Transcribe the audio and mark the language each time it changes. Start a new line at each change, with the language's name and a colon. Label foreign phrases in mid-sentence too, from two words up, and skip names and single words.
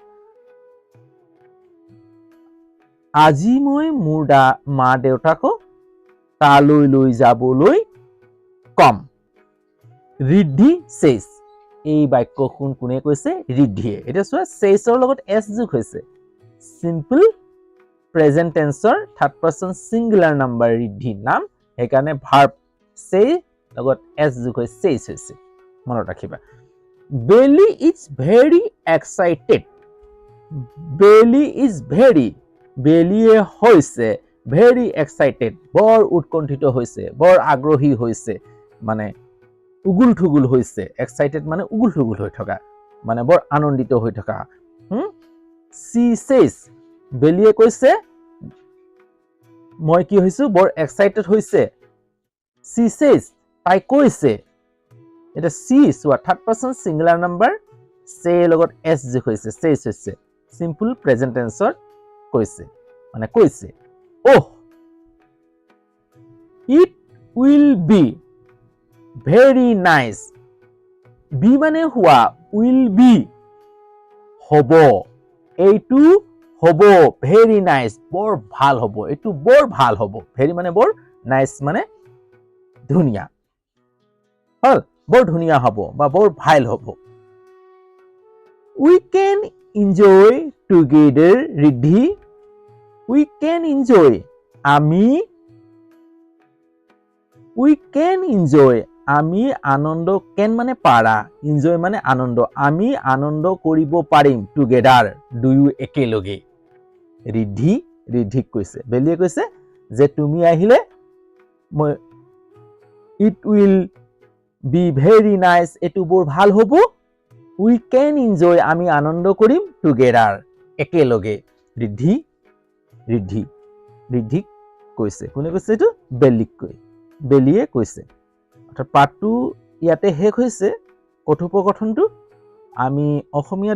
Assamese: আজি মই মোৰ মা দেউতাকক তালৈ লৈ যাবলৈ কম ৰিদ্ধি says এই বাক্যখন কোনে কৈছে ৰিদ্ধিয়ে এটা চোৱা saysৰ লগত s যোগ হৈছে
English: simple present tense-ৰ third person singular number
Assamese: ৰিদ্ধি নাম সেইকাৰণে ভাৰ্ব say লগত s যোগ হৈ says হৈছে মনত ৰাখিবা
English: Belly is very excited Belly is very
Assamese: বেলিয়ে হৈছে
English: very excited
Assamese: বৰ উৎকণ্ঠিত হৈছে বৰ আগ্ৰহী হৈছে মানে উগুল থুগুল হৈছে excited মানে উগুল থুগুল হৈ থকা মানে বৰ আনন্দিত হৈ থকা
English: she says
Assamese: বেলিয়ে কৈছে মই কি হৈছো বৰ excited হৈছে
English: she says
Assamese: তাই কৈছে এটা she সোৱা
English: third person singular number
Assamese: say লগত s যোগ হৈছে says হৈছে
English: simple present tense-ৰ
Assamese: কৈছে মানে কৈছে oh
English: it will be very nice
Assamese: be মানে হোৱা
English: will be
Assamese: হ'ব এইটো হ'ব
English: very nice
Assamese: বৰ ভাল হ'ব এইটো বৰ ভাল হ'ব very মানে বৰ nice মানে ধুনিয়া হল বৰ ধুনিয়া হ'ব বা বৰ ভাল হ'ব
English: we can enjoy together
Assamese: ৰিদ্ধি
English: we can enjoy
Assamese: আমি আনন্দ can মানে পাৰা enjoy মানে আনন্দ আমি আনন্দ কৰিব পাৰিম together দুয়ো একেলগে ৰিদ্ধিক কৈছে বেলিয়ে কৈছে যে তুমি আহিলে
English: it will be very nice
Assamese: এটো বৰ ভাল হ'ব
English: we can enjoy
Assamese: আমি আনন্দ কৰিম
English: together একেলগে
Assamese: ৰিদ্ধিক কৈছে কোনে কৈছে এটো বেলিয়ে কৈছে অৰ্থাৎ পাঠটো ইয়াতে শেষ হৈছে কথোপকথনটো আমি অসমীয়াত